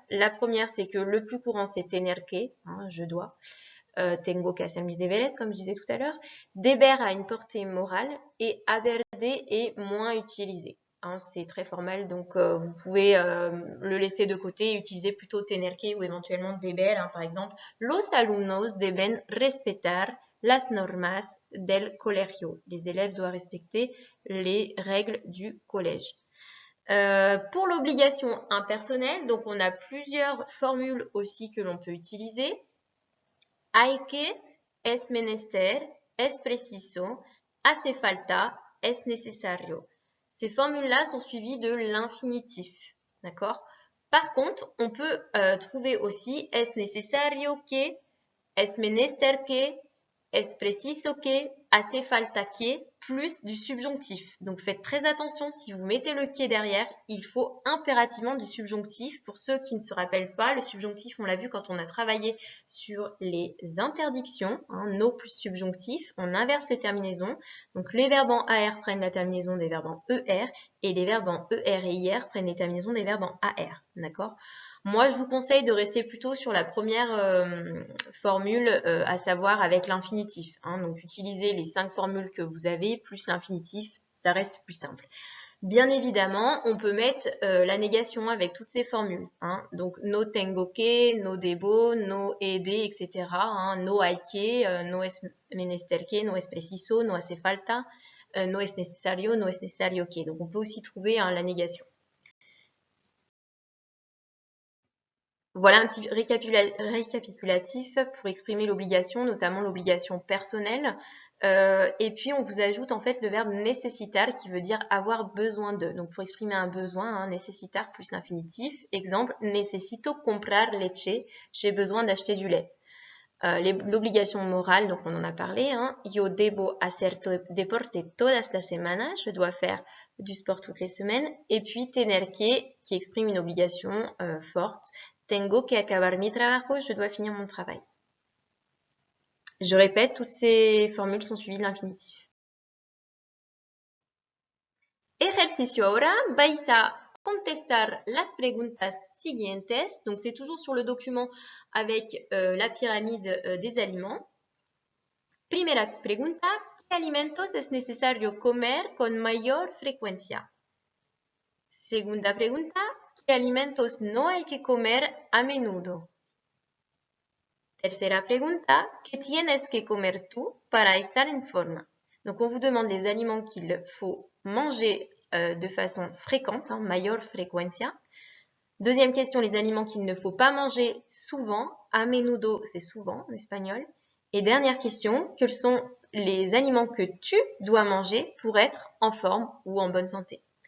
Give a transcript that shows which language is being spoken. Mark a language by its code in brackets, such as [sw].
[fr] La première, c'est que le plus courant, c'est tener que, je dois. [es] Tengo que hacer mis deberes, [fr] comme je disais tout à l'heure. Deber a une portée morale et haber de est moins utilisé. C'est très formel, donc vous pouvez le laisser de côté et utiliser plutôt tener que ou éventuellement deber. Par exemple, [es] los alumnos deben respetar las normas del colegio. [fr] Les élèves doivent respecter les règles du collège. Pour l'obligation impersonnelle, donc on a plusieurs formules aussi que l'on peut utiliser. [es] Hay que, es menester, es preciso, hace falta, es necesario. [fr] Ces formules-là sont suivies de l'infinitif, d'accord? Par contre, on peut trouver aussi [es] es necesario que, es menester que, es preciso que, hace falta que, [fr] plus du subjonctif. Donc faites très attention, si vous mettez le que derrière, il faut impérativement du subjonctif. Pour ceux qui ne se rappellent pas, le subjonctif, on l'a vu quand on a travaillé sur les interdictions, no plus subjonctif, on inverse les terminaisons. Donc les verbes en AR prennent la terminaison des verbes en ER et les verbes en ER et IR prennent les terminaisons des verbes en AR, d'accord? Moi, je vous conseille de rester plutôt sur la première formule, à savoir avec l'infinitif. Donc, utilisez les 5 formules que vous avez, plus l'infinitif, ça reste plus simple. Bien évidemment, on peut mettre la négation avec toutes ces formules. [es] Donc, no tengo que, no debo, no he de, etc. No hay que, no es menester que, no es preciso, no hace falta, no es necesario que. [fr] Donc, on peut aussi trouver la négation. Voilà un petit récapitulatif pour exprimer l'obligation, notamment l'obligation personnelle. Et puis, on vous ajoute en fait le verbe necessitar qui veut dire avoir besoin de. Donc, pour exprimer un besoin, hein, necessitar plus l'infinitif. [es] Exemple, necesito comprar leche. [fr] J'ai besoin d'acheter du lait. L'obligation morale, donc on en a parlé, hein. [es] Yo debo hacer deporte todas las semanas. [fr] Je dois faire du sport toutes les semaines. Et puis, tener que, qui exprime une obligation forte. [es] Tengo que acabar mi trabajo. [fr] Je dois finir mon travail. Je répète, toutes ces formules sont suivies de l'infinitif. [es] Ejercicio ahora, vais a contestar las preguntas siguientes. [fr] Donc, c'est toujours sur le document avec la pyramide des aliments. [es] Primera pregunta, ¿qué alimentos es necesario comer con mayor frecuencia? Segunda pregunta, ¿qué alimentos no hay que comer a menudo? Tercera pregunta, ¿qué tienes que comer tú para estar en forma? [fr] Donc, on vous demande les aliments qu'il faut manger de façon fréquente, hein, [es] mayor frecuencia. [fr] Deuxième question, les aliments qu'il ne faut pas manger souvent. A menudo, c'est souvent en espagnol. Et dernière question, quels sont les aliments que tu dois manger pour être en forme ou en bonne santé?